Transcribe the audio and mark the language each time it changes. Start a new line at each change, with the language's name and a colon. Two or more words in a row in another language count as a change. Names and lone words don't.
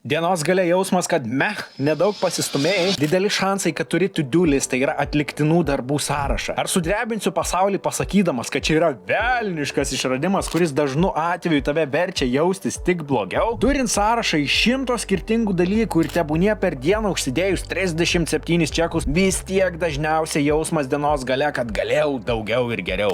Lithuanian: Dienos gale jausmas, kad nedaug pasistumėjai, dideli šansai, kad turi
English: to-do list,
Lithuanian: tai yra atliktinų darbų sąrašą. Ar sudrebinsiu pasaulį pasakydamas, kad čia yra velniškas išradimas, kuris dažnu atveju tave verčia jaustis tik blogiau? Turint sąrašą iš 100 skirtingų dalykų ir tebūnie per dieną užsidėjus 37 čekus, vis tiek dažniausiai jausmas dienos gale, kad galėjau daugiau ir geriau.